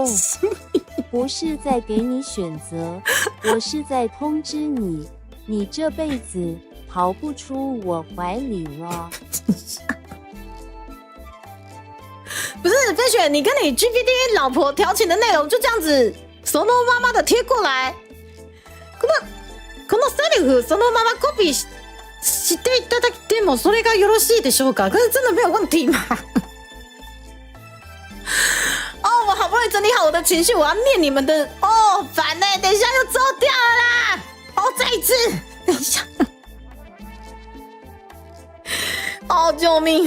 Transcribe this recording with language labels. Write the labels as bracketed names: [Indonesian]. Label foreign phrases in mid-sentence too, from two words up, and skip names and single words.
[Chinese] 不是在给你选择，我是在通知你，你这辈子逃不出我怀里了。不是飞雪，你跟你 GPT 老婆调情的内容就这样子，そのまま的贴过来。 [Japanese] このセリフそのままコピーしていただいてもそれがよろしいでしょうか？ [Chinese] 可是真的没有问题吗？哦，我好不容易整理好我的情绪，我要念你们的。哦，烦欸，等一下又走掉了啦！哦，再一次，等一下。哦，救命！